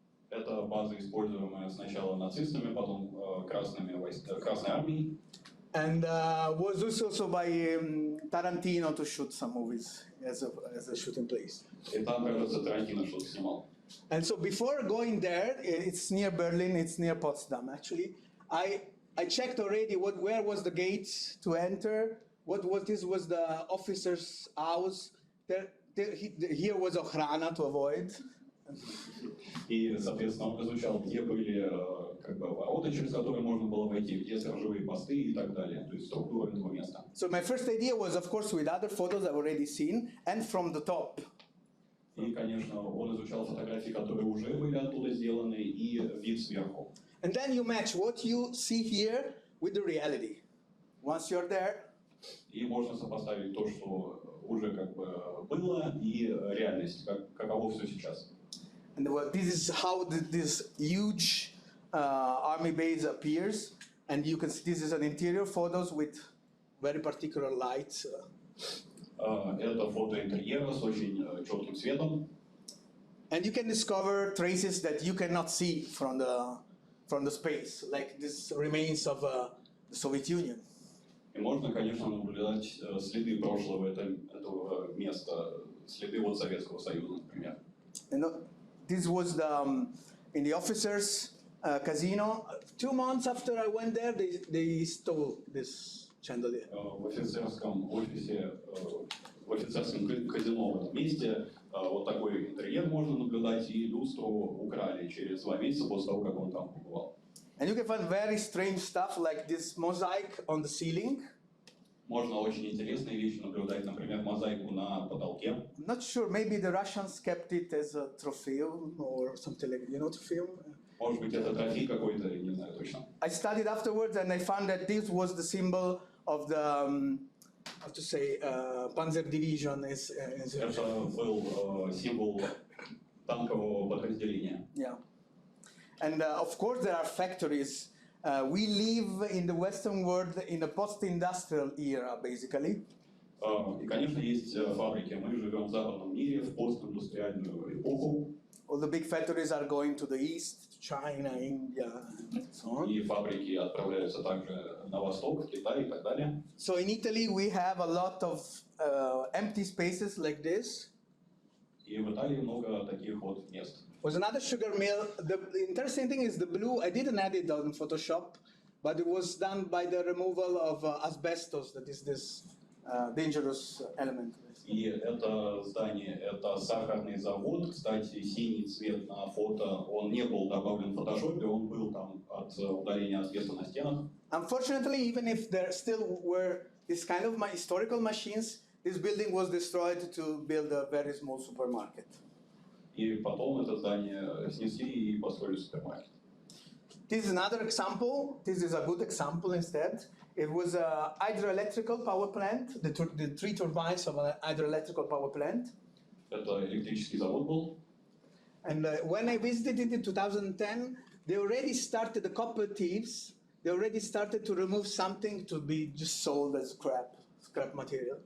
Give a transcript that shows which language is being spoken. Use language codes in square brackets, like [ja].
[ru] Это база, используемая сначала нацистами, потом Красной армией. [en] And was used also by Tarantino to shoot some movies as a shooting place. [ru] И там, кажется, Тарантино что-то снимал. [en] And so before going there, it's near Berlin, it's near Potsdam actually. I checked already where was the gate to enter. This was the officer's house. Here was Ochrana to avoid. [ru] И, соответственно, он изучал, где были как бы ворота, через которые можно было войти, где сторожевые посты и так далее, то есть структура этого места. [en] So my first idea was, of course, with other photos I've already seen, and from the top. [ru] И, конечно, он изучал фотографии, которые уже были оттуда сделаны, и вид сверху. [en] And then you match what you see here with the reality. Once you're there. [ru] И можно сопоставить то, что уже как бы было, и реальность, каково все сейчас. [en] And this is how this huge army base appears, and you can see this is an interior photos with very particular lights. [ru] Это фото интерьера с очень четким светом. [en] And you can discover traces that you cannot see from the space, like this remains of the Soviet Union. [ru] И можно, конечно, наблюдать следы прошлого этого места, следы от Советского Союза, например. [en] This was in the officers' casino. 2 months after I went there, they stole this chandelier. [ru] В офицерском офисе, в офицерском казино в этом месте вот такой интерьер можно наблюдать, и люстру украли через 2 месяца после того, как он там побывал. [en] And you can find very strange stuff like this mosaic on the ceiling. [ru] Можно очень интересные вещи наблюдать, например, мозаику на потолке. [en] I'm not sure, maybe the Russians kept it as a tropheum or something like, tropheum. [ru] Может быть, это трофей какой-то, я не знаю точно. [en] I studied afterwards and I found that this was the symbol of the, how to say, Panzer Division. [ru] Это был символ танкового подразделения. [en] Yeah. And of course there are factories. We live in the Western world in a post-industrial era, basically. [ru] И, конечно, есть фабрики. Мы живем в западном мире, в постиндустриальную эпоху. [en] All the big factories are going to the east, China, India, and so on. [ru] И фабрики отправляются также на восток, в Китай и так далее. [en] So in Italy we have a lot of empty spaces like this. [ru] И в Италии много таких вот мест. [en] Was another sugar mill. The interesting thing is the blue. I didn't add it on Photoshop, but it was done by the removal of asbestos. That is this dangerous element. [ru] И это здание, это сахарный завод. Кстати, синий цвет на фото, он не был добавлен в фотошопе, он был там от удаления асбеста на стенах. [en] Unfortunately, even if there still were this kind of historical machines, this building was destroyed to build a very small supermarket. [ru] И потом это здание снесли и построили супермаркет. [en] This is another example. This is a good example instead. It was a hydroelectrical power plant, the three turbines of an hydroelectrical power plant. [ru] Это электрический завод был. [en] And when I visited it in 2010, they already started, the cooperatives, they already started to remove something to be just sold as scrap material.